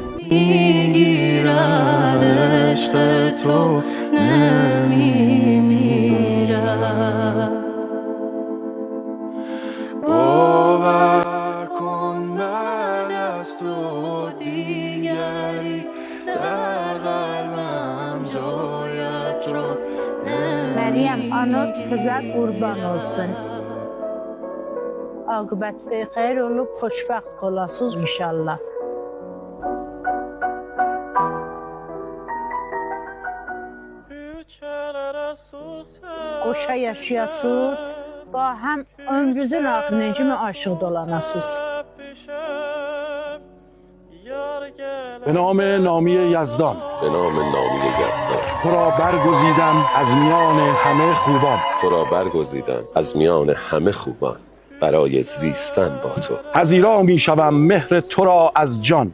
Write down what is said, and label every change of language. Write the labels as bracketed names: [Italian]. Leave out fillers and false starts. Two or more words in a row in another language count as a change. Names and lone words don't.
[Persian] میگیرد عشق تو نمیمیرد. باور کن بعد از تو دیگری در قلبم جایت رو [Azerbaijani] مریم ana size qurban olsun. Aqibət bexeyir olub, xoşbəxt olasınız inşallah. Qoşa yaşayasınız, [Persian] با هم [Azerbaijani] ömrünüzün axırına kimi aşık dolanasınız. [Persian] به نام نامی یزدان، به نام نامی یزدان تو را برگزیدم از میان همه خوبان. تو را برگزیدم از میان همه خوبان برای زیستن با تو. پذیرا می شوم مهر تو را از جان.